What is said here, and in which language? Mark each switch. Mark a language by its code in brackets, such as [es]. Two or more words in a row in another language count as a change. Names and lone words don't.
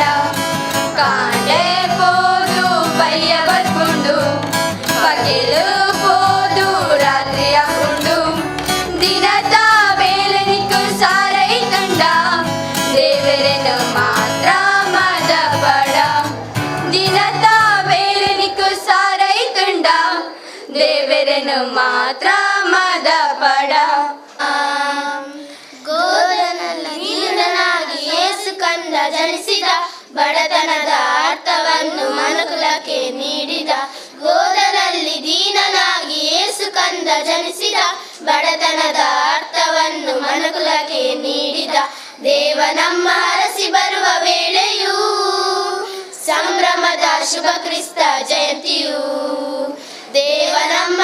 [tcy] ಕಾಂಡೆ ಪೋದು ಪಯ್ಯ ಬರ್ಕೊಂಡು ಪಗೆಲು ಪೋದು ರಾತ್ರಿ ಆಗುಂಡು ದಿನದ ಬೇಲೆ ನಿಕ್ಕು ಸಾರೈ ಕಂಡ ದೇವರೇನು ಮಾತ್ರ ಮದ ಬಡ ದಿನದ ಬೇಲೆ ನಿಕ್ಕು ಸಾರೈ ಕಂಡ ದೇವರೇನು ಮಾತ್ರ ಮದ ಬಡ [kn] ಗೋಧನಲ್ಲಿ ದೀನನಾಗಿ ಯೇಸು ಕಂದ ಜನಿಸಿದ ಬಡತನದ ಅರ್ಥವನ್ನು ಮನುಕುಲಕ್ಕೆ ನೀಡಿದ ಗೋಧನಲ್ಲಿ ದೀನನಾಗಿ ಯೇಸು ಕಂದ ಜನಿಸಿದ ಬಡತನದ ಅರ್ಥವನ್ನು ಮನುಕುಲಕ್ಕೆ ನೀಡಿದ ದೇವ ನಮ್ಮ ಹರಸಿ ಬರುವ ವೇಳೆಯೂ ಸಂಭ್ರಮದ ಶುಭ ಕ್ರಿಸ್ತ ಜಯಂತಿಯು ದೇವ ನಮ್ಮ